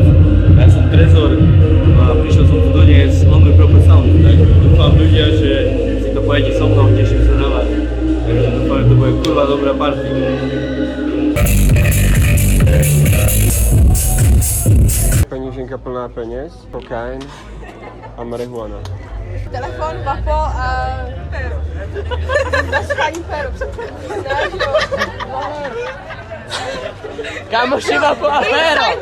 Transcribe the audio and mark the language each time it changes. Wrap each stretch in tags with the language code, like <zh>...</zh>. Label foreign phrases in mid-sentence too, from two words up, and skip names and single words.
<sk>Ja som Trezor a prišiel som tu doniesť Only Proper Sound. Tak dúfam ľudia, že si to pojete so mnou, teším sa na vás. Takže dúfam, že to bude kurva dobrá party.</sk> <cs>Peněženka plná peněz, kokain a marihuana. Telefon, vapo a péro. Schání péro. Kámoši, vapo a péro!</cs>